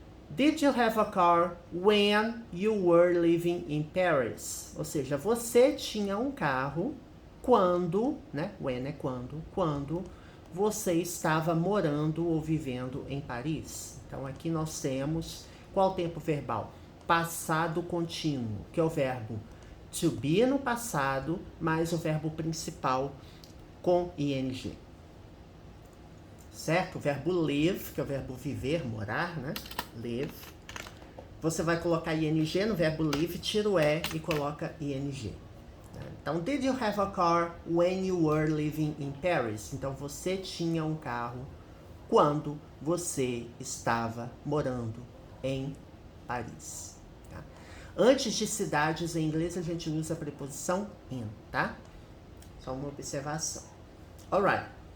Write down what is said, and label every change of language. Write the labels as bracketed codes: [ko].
[en] Did you have a car when you were living in Paris? [pt] Ou seja, você tinha um carro quando, né? When é quando você estava morando ou vivendo em Paris. Então, aqui nós temos qual tempo verbal? Passado contínuo, que é o verbo to be no passado, mais o verbo principal com ing. Certo? O verbo live, que é o verbo viver, morar, né? Live. Você vai colocar ing no verbo live, tira o e coloca ing. Então, [en] did you have a car when you were living in Paris? [pt] Então, você tinha um carro quando você estava morando em Paris. Tá? Antes de cidades, em inglês, a gente usa a preposição in, tá? Só uma observação. Alright.